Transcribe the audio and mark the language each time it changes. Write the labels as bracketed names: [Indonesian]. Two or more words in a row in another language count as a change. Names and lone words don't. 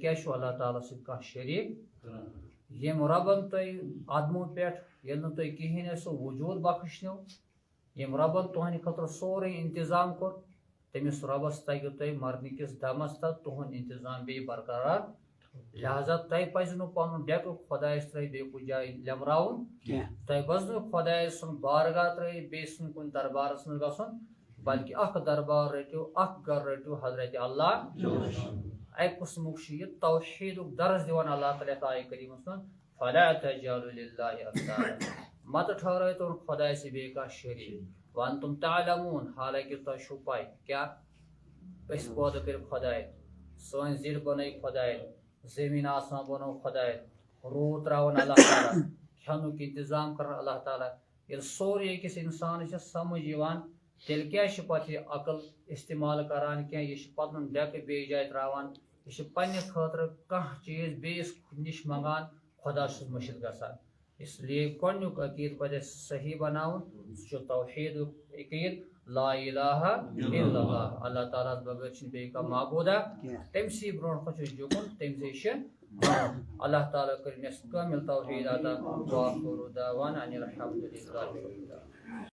[Kashmiri] کیٛازِ چھُو اللہ تعالیٰ سۭتۍ کانٛہہ شریٖک ییٚمۍ رۄبن تۄہہِ عدمو پٮ۪ٹھ ییٚلہِ نہٕ تۄہہِ کِہیٖنۍ ٲسِو وجوٗد بخشنو ییٚمۍ رۄبن تُہنٛدِ خٲطرٕ سورُے انتظام کوٚر تٔمِس رۄبس تگہِ تۄہہِ مرنہٕ کِس دمس تل تُہُنٛد انتظام بیٚیہِ برقرار لہذا تۄہہِ پزِ نہٕ پنُن ڈیٚکہٕ خۄدایس ترٲیِتھ بیٚیہِ کُنہِ جایہِ لیٚمراوُن تۄہہِ پزِ نہٕ خۄدایہِ سُنٛد بارگاہ ترٲیِتھ بیٚیہِ سُنٛد کُنہِ دربارس منٛز گژھُن بلکہِ اکھ دربار رٔٹِو اکھ گرٕ رٔٹِو حضرت اللہ اکہِ قٕسمُک چھُ یہِ توحیٖدُک درس دِوان اللہ تعالیٰ یتھ آیہِ کریٖمس منٛز [Arabic] فلا تجعلوا للہ [Kashmiri] اندادا متہٕ ٹھٔہرٲیتون خۄداے سے بیٚیہِ کانٛہہ شریٖک [Arabic] وانتم تعلمون [Kashmiri] حالانکہِ تۄہہِ چھُو پاے کیٛاہ أسۍ پٲدٕ کٔرۍ خۄداے سٲنۍ زِٹھۍ بنٲے خۄداے زٔمیٖن آسمان بنوو خۄداے روٗد تراوان اللہ تعالیٰ کھٮ۪نُک انتظام کران اللہ تعالیٰ ییٚلہِ سورُے أکِس انسانس چھِ سمجھ یِوان تیٚلہِ کیٛازِ چھِ پتہٕ یہِ عقل استعمال کران کینٛہہ یہِ چھُ پنُن ڈیٚکہٕ بیٚیہِ جایہِ تراوان یہِ چھُ پننہِ خٲطرٕ کانٛہہ چیٖز بیٚیِس نِش منٛگان خۄدا چھُس مٔشِد گژھان [Urdu] اس لیے [Kashmiri] گۄڈنیُک عقیٖدٕ پزِ اسہِ صحیح بناوُن سُہ چھُ توحیٖدُک عقیٖدٕ [Arabic] لا الہ الا اللہ [Kashmiri] اللہ تعالیٰ ہس بغٲر چھُنہٕ بیٚیہِ کانٛہہ معبوٗدا تٔمسٕے برونٛٹھ کُن چھُ جُکُن تٔمسٕے چھِ اللہ تعالیٰ کٔرِنۍ اَسہِ کٲمِل توحیٖد عطا [Arabic] وآخر دعوانا ان الحمدُ للہ